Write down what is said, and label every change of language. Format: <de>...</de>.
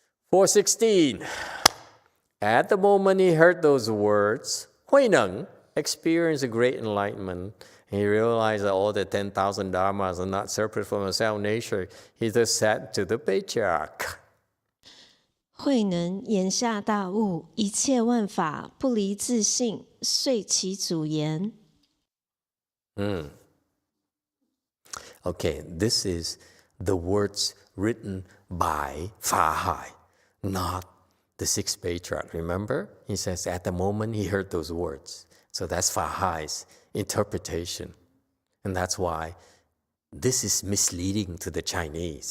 <en>416. At the moment he heard those words, Huinang experienced a great enlightenment. He realized that all the 10,000 dharmas are not separate from the self-nature. He just said to the patriarch,</en> <zh>慧能言下大悟，一切万法不离自性，遂其祖言。</zh> <en>Okay, this is the words written by Fa Hai, not the sixth patriarch. Remember? He says at the moment he heard those words. So that's Fa Hai's interpretation. And that's why this is misleading to the Chinese.</en>